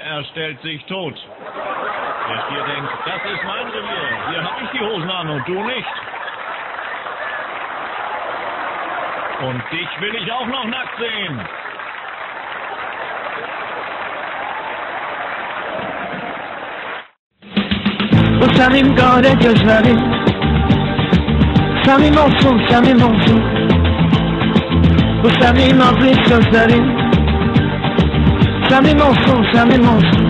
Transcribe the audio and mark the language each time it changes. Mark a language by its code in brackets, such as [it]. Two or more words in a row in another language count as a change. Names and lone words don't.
[de] Er stellt sich tot. Der Stier denkt, das ist mein Revier. Hier habe ich die Hosen an und du nicht. Und dich will ich auch noch nackt sehen. [tr] Bu senin kara gözlerin, samim olsun, samim olsun. Bu senin nazlı sözlerin, samim olsun, samim olsun.